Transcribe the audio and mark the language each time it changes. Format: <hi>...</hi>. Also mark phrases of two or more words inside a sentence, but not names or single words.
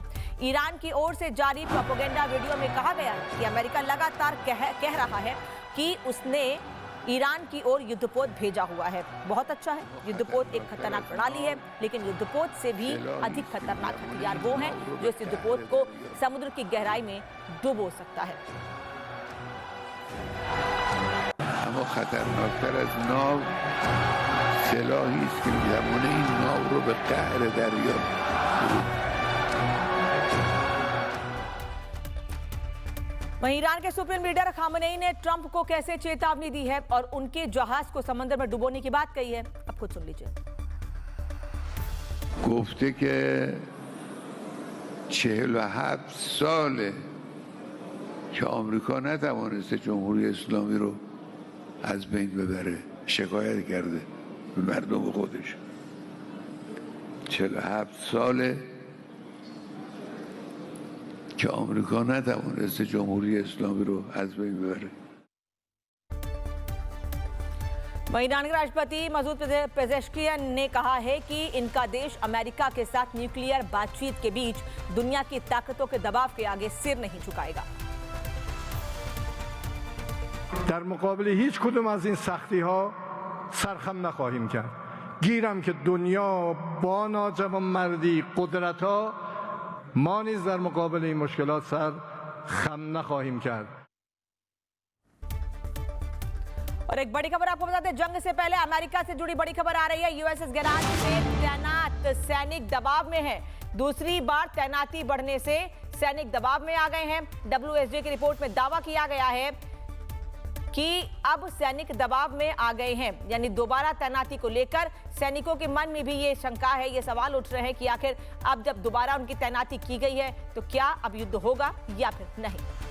<hi>ईरान की ओर से जारी प्रोपेगेंडा वीडियो में कहा गया है कि अमेरिका लगातार कह रहा है कि उसने ईरान की ओर युद्धपोत भेजा हुआ है। बहुत अच्छा है, युद्धपोत एक खतरनाक प्रणाली है, लेकिन युद्धपोत से भी अधिक खतरनाक हथियार वो है जो इस युद्धपोत को समुद्र की गहराई में डुबो सकता है।</hi> <fa>اما خطرناکتر از ناو سلاحی است که می‌تواند این ناو رو به قعر دریا</fa> <hi>वहीं ईरान के सुप्रीम लीडर खामनेई ने ट्रंप को कैसे चेतावनी दी है और उनके जहाज को समंदर में डुबोने की बात कही है, अब खुद सुन लीजिए।</hi> <fa>گفته که 47 ساله که آمریکا نتوانسته جمهوری اسلامی رو از بین ببره. شکایت کرده به مردم خودش. 47 ساله که آمریکا نتوانسته جمهوری اسلامی رو از بین ببره.</fa> <hi>वहीं ईरान के राष्ट्रपति मसूद पेजेश्कियन ने कहा है कि इनका देश अमेरिका के साथ न्यूक्लियर बातचीत के बीच दुनिया की ताकतों के दबाव के आगे सिर नहीं झुकाएगा।</hi> <fa>در مقابل هیچ کدوم از این سختی ها سرخم نخواهیم کرد. گیرم که دنیا با ناجوانمردی قدرت ها ما نیز در مقابل این مشکلات سر خم نخواهیم کرد.</fa> <hi>और एक बड़ी खबर आपको बताते हैं, जंग से पहले अमेरिका से जुड़ी बड़ी खबर आ रही है। यूएसएस गैराज में तैनात सैनिक दबाव में है। दूसरी बार तैनाती बढ़ने से सैनिक दबाव में आ गए हैं। WSJ की रिपोर्ट में दावा किया गया है कि अब सैनिक दबाव में आ गए हैं, यानी दोबारा तैनाती को लेकर सैनिकों के मन में भी ये शंका है, ये सवाल उठ रहे हैं कि आखिर अब जब दोबारा उनकी तैनाती की गई है तो क्या अब युद्ध होगा या फिर नहीं।</hi>